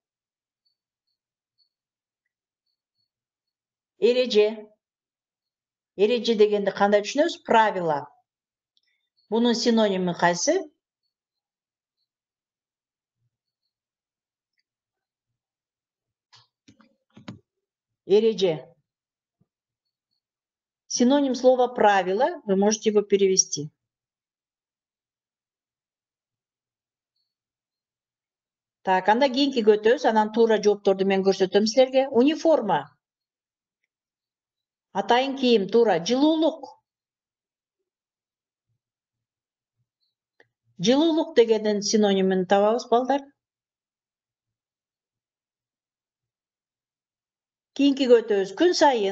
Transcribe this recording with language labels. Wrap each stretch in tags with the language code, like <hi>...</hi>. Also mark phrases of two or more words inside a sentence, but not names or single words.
<ky>Эреже дегенди кандай түшүнөбүз? Правила. Бунун синоними кайсы? Эреже.</ky> <ru>Синоним слова правило, вы можете его перевести. Так,</ru> <ky>анда кийинки өтөбүз, анан туура жоопторду мен көрсөтөм силерге. Униформа. Атайын кийим, туура. Жылуулук. Жылуулук дегендин синонимин табабыз, балдар. Кийинки өтөбүз. Күн сайын.</ky>